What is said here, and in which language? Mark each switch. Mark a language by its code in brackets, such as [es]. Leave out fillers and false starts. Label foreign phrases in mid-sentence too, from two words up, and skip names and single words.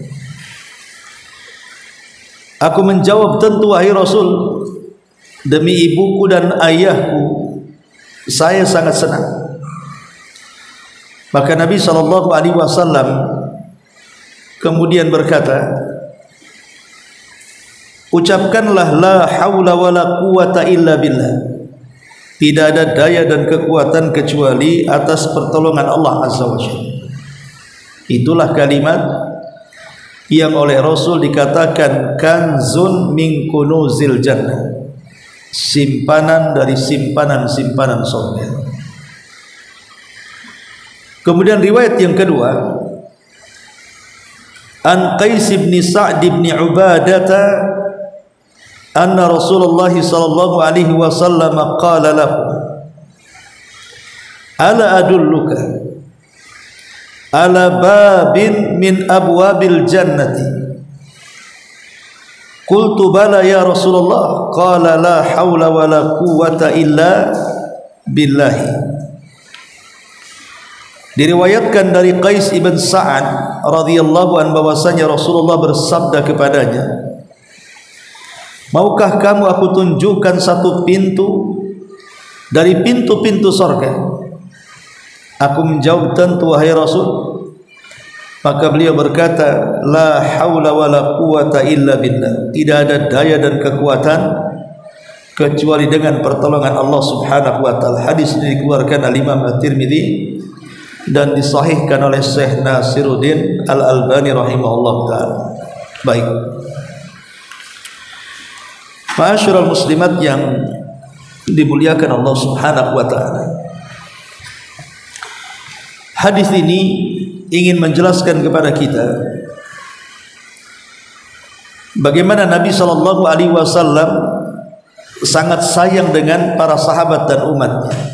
[id] Aku menjawab, tentu wahai Rasul, demi ibuku dan ayahku saya sangat senang. Maka Nabi SAW kemudian berkata, ucapkanlah [ar] لا حول ولا قوة إلا بالله. [id] Tidak ada daya dan kekuatan kecuali atas pertolongan Allah [ar] عز وجل. [id] Itulah kalimat yang oleh Rasul dikatakan [ar] كنز من كنوز الجنة, [id] simpanan dari simpanan-simpanan surga. Kemudian riwayat yang kedua, [ar] عن قيس بن سعد بن عبادة أن رسول الله صلى الله عليه وسلم قال له، ألا أدلك على باب من أبواب الجنة? قلت بلى يا رسول الله. قال لا حول ولا قوة إلا بالله. [id] Diriwayatkan dari Qais ibn Sa'ad radhiyallahu anhu bahwasanya Rasulullah bersabda kepadanya, maukah kamu aku tunjukkan satu pintu dari pintu-pintu surga? Aku menjawab, tentu wahai Rasul. Maka beliau berkata, [ar] لا حول ولا قوة إلا بالله. [id] Tidak ada daya dan kekuatan kecuali dengan pertolongan Allah [ar] سبحانه وتعالى. [id] Hadis ini dikeluarkan oleh Imam At-Tirmidzi dan disahihkan oleh Syekh Nasiruddin Al-Albani [ar] رحمه الله تعالى. [id] Baik, [ar] معاشر المسلمات [id] yang dimuliakan Allah [ar] سبحانه وتعالى, [id] hadis ini ingin menjelaskan kepada kita bagaimana Nabi SAW sangat sayang dengan para sahabat dan umatnya,